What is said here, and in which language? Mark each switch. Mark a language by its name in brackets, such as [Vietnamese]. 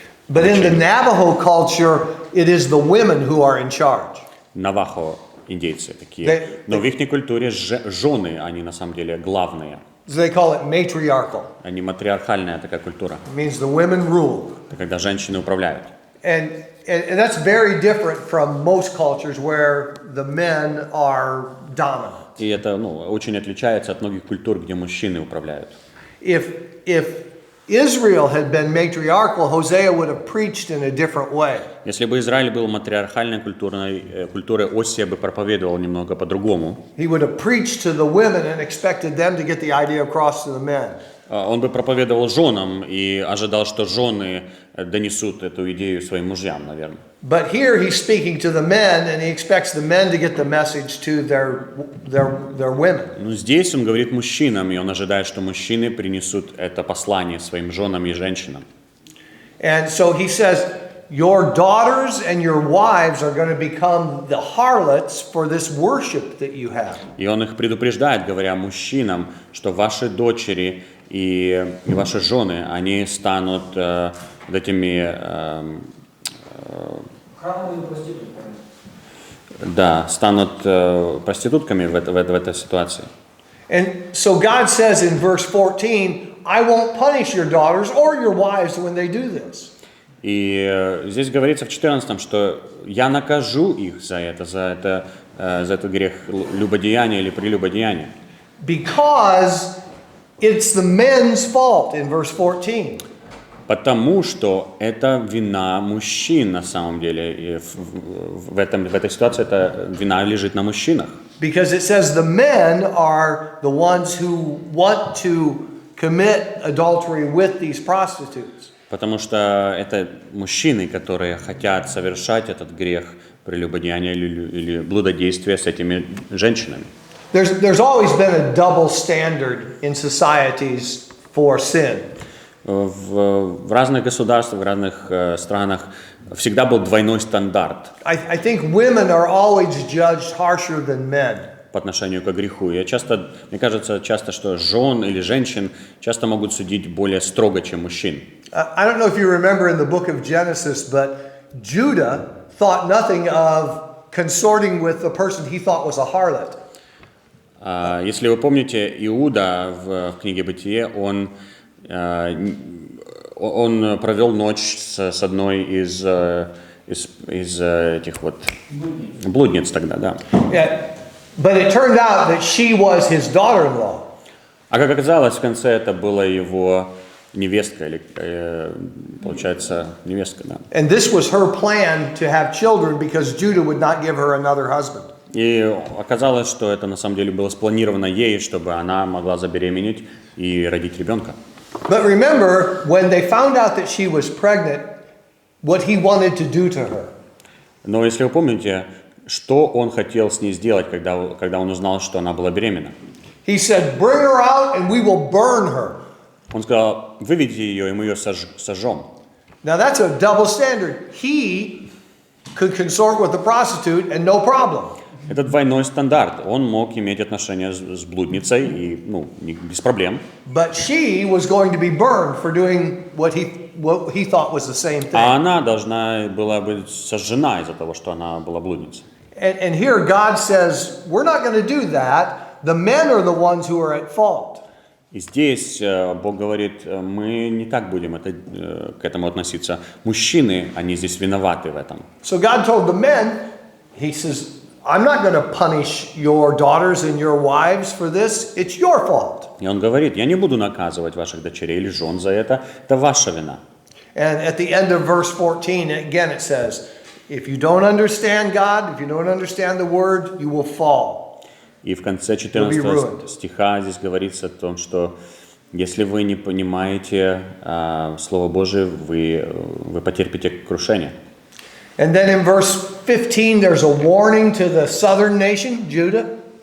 [English] But in the Navajo culture, it is the women who are in charge. [Russian] Навахо индейцы такие. Но в их культуре жены, они на самом деле главные. [English] So they call it matriarchal. [Russian] Они матриархальная такая культура. [English] It means the women rule. [Russian] Это когда женщины управляют. [English] And that's very different from most cultures where the men are dominant. [Russian] И это, очень отличается от многих культур, где мужчины управляют. [English] If Israel had been matriarchal, Hosea would have preached in a different way. [Russian] Если бы Израиль был матриархальной культурой, Осия бы проповедовал немного по-другому. [English] He would have preached to the women and expected them to get the idea across to the men. [Russian] Он бы проповедовал женам и ожидал, что жены донесут эту идею своим мужьям, наверное. [English] But here he's speaking to the men, and he expects the men to get the message to their women. [Russian] Но здесь он говорит мужчинам, и он ожидает, что мужчины принесут это послание своим женам и женщинам. [English] And so he says, your daughters and your wives are going to become the harlots for this worship that you have. [Russian] И он их предупреждает, говоря мужчинам, что ваши дочери и ваши жены, они станут этими... Храмовыми проститутками. Да, станут проститутками в этой ситуации. [English] And so God says in verse 14, I won't punish your daughters or your wives when they do this. [Russian] И здесь говорится в 14, что я накажу их за этот грех любодеяния или прелюбодеяния. [English] Because it's the men's fault in verse 14. [Russian] Потому что это вина мужчин на самом деле. И в этой ситуации эта вина лежит на мужчинах. [English] Because it says the men are the ones who want to commit adultery with these prostitutes. [Russian] Потому что это мужчины, которые хотят совершать этот грех прелюбодеяния или блудодействия с этими женщинами. [English] There's always been a double standard in societies for sin. [Russian] В разных государствах, в разных странах всегда был двойной стандарт. [English] I think women are always judged harsher than men. [Russian] По отношению к греху. Мне кажется часто, что жен или женщин часто могут судить более строго, чем мужчин. [English] I don't know if you remember in the book of Genesis, but Judah thought nothing of consorting with the person he thought was a harlot. [Russian] Если вы помните, Иуда в книге Буття, он провел ночь с одной из этих вот блудниц тогда, да. [English] Yeah, but it turned out that she was his daughter-in-law. [Russian] А как оказалось, в конце это была его невестка, или, получается, невестка, да. [English] And this was her plan to have children because Judah would not give her another husband. [Russian] И оказалось, что это на самом деле было спланировано ей, чтобы она могла забеременеть и родить ребенка. [English] But remember, when they found out that she was pregnant, what he wanted to do to her. [Russian] Но если вы помните, что он хотел с ней сделать, когда он узнал, что она была беременна? [English] He said, "Bring her out, and we will burn her." [Russian] Он сказал, выведите ее, и мы ее сожжем. [English] Now that's a double standard. He could consort with a prostitute and no problem. [Russian] Это двойной стандарт. Он мог иметь отношения с блудницей и, без проблем. [English] But she was going to be burned for doing what he thought was the same thing. [Russian] А она должна была быть сожжена из-за того, что она была блудницей. [English] And here God says, we're not going to do that. The men are the ones who are at fault. [Russian] И здесь Бог говорит, мы не так будем к этому относиться. Мужчины, они здесь виноваты в этом. [English] So God told the men, he says, I'm not going to punish your daughters and your wives for this. It's your fault. [Russian] И он говорит, я не буду наказывать ваших дочерей или жен за это ваша вина. [English] And at the end of verse 14, again it says, if you don't understand God, if you don't understand the word, you will fall. [Russian] И в конце 14 стиха здесь говорится о том, что если вы не понимаете Слово Божие, вы потерпите крушение. [English] And then in verse 15, there's a warning to the southern nation, Judah.